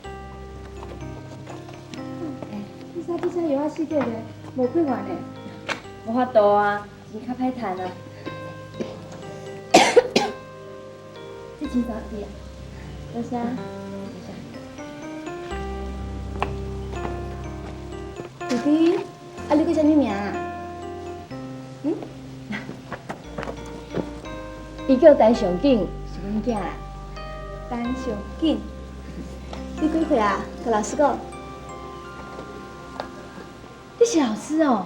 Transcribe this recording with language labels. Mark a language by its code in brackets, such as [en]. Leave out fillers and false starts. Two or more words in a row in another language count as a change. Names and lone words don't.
[nan] 你啥这些药啊四个的，无几万呢？无法度啊，钱较歹趁啊。这钱咋地啊？多谢。弟弟，啊，你叫啥物名啊？伊叫陈上景，是阮囝啦。陈小景，你几岁啊？甲老师讲，你是老师哦？